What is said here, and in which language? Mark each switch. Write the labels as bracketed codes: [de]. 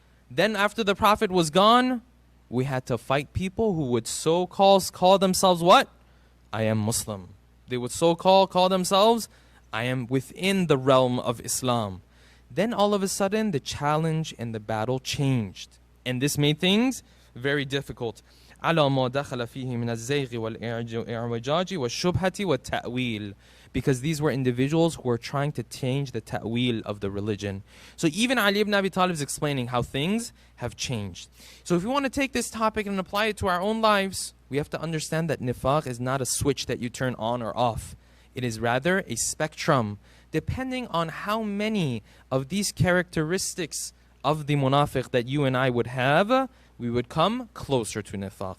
[en] Then after the Prophet was gone, we had to fight people who would call themselves what? I am Muslim. They would call themselves, I am within the realm of Islam. Then all of a sudden, the challenge and the battle changed. And this made things very difficult. [ar] على ما دخل فيه من الزيغ والإعوجاج والشبهة والتأويل. [en] Because these were individuals who were trying to change the ta'wil of the religion. So even Ali ibn Abi Talib is explaining how things have changed. So if we want to take this topic and apply it to our own lives, we have to understand that nifaq is not a switch that you turn on or off. It is rather a spectrum. Depending on how many of these characteristics of the munafiq that you and I would have, we would come closer to nifaq.